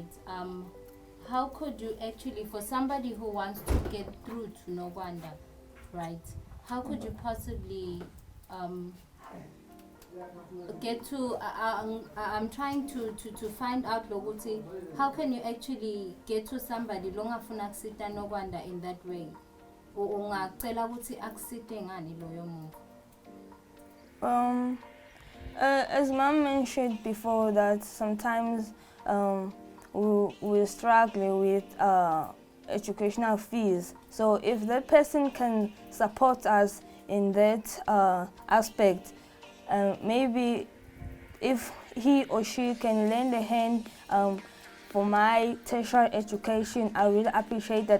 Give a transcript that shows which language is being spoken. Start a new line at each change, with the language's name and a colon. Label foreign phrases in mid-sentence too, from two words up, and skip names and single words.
English: How could you actually, for somebody who wants to get through to Nogwanda, right? How could you possibly get to? I'm trying to find out lokuthi how can you actually get to somebody
Zulu: longafuna kusita Nogwanda
English: in that way?
Zulu: Ungacela ukuthi akusite ngani loyo muntu?
English: As Mom mentioned before, that sometimes we're struggling with educational fees. So if that person can support us in that aspect, maybe if he or she can lend a hand for my tertiary education, I really appreciate that.